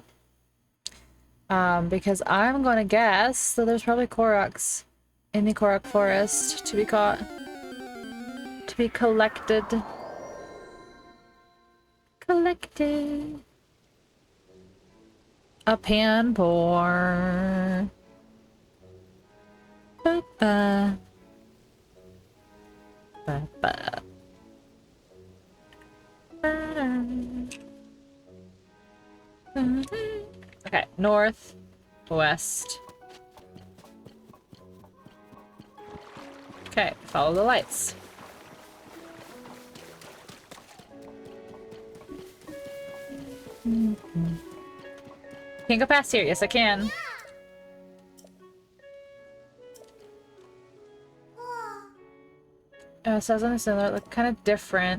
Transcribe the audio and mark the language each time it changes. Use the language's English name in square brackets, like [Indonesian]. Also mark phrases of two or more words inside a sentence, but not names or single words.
[English] Because I'm gonna guess that there's probably Koroks in the Korok Forest to be caught. To be collected. Collected. A panpour. Ba-ba. Ba-ba. Okay, north, west. Okay, follow the lights. Can't go past here. Yes, I can. It says on the cylinder, look kind of different.